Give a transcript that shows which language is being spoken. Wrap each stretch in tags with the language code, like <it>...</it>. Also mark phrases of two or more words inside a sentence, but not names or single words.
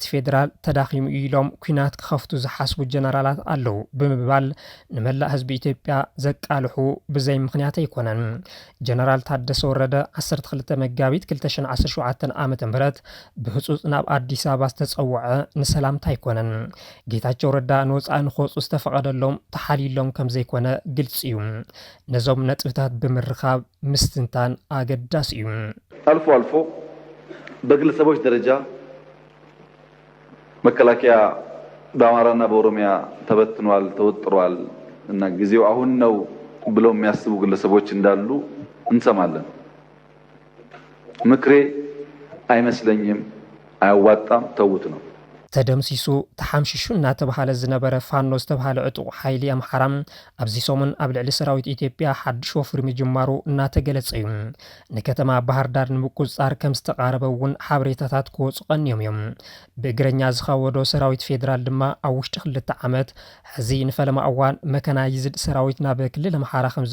<ti>ፌደራል ተዳኺሙ ኢሎም ኩናት ክኸፍቱ ዝሓስቡ ጀነራላት ኣለዉ ብምባል ንመላእ ህዝቢ ኢትዮጵያ ዘቃልሑ ብዘይ ምኽንያት ኣይኮነን ጀነራል ታደሰ ወረደ 12 መጋቢት 2017 ዓመተ ምህረት ብህጹጽ ናብ አዲስ አበባ ዝተጸውዐ ንሰላምታ ኣይኮነን ጌታቸው ረዳ ንወፃኢ ንኽወፁ ዝተፈቐደሎም ተሓሊሎም ከም ዘይኮነ ግልጽ እዩ ነዞም ነጥብታት ብምርኻብ ምስትንታን አገዳስ እዩ</ti> <am>አልፎ አልፎ በግለሰቦች ደረጃ መከላከያ በአማራና በኦሮሚያ ተበትኗል ተወጥሯል እና ጊዜው አሁን ነው ብለው የሚያስቡ ግለሰቦች እንዳሉ እንሰማለን ምክሬ አይመስለኝም አያዋጣም ተውት ነው</am> <ti>ተደምሲሱ ተሓምሽሹ እናተባሃለ ዝነበረ ፋኖ ዝተባሃለ ዕጡቕ ኃይሊ ኣምሓራም ኣብዚ ሰሙን ኣብ ልዕሊ ሰራዊት ኢትዮጵያ ሓድሽ ወፍሪ ምጅማሩ እናተገለጸ እዩ ንከተማ ባህር ዳር ንምቁፅጻር ከም ዝተቃረበ እውን ሓበሬታታት ክወፁ ቀኒዮም እዮም ብእግረኛ ዝኸወዶ ሰራዊት ፌደራል ድማ ኣብ ውሽጢ 2 ዓመት ሕዚ ንፈለማ እዋን መከናይዝድ ሰራዊት ናብ ክልል ኣምሓራ ከም</ti>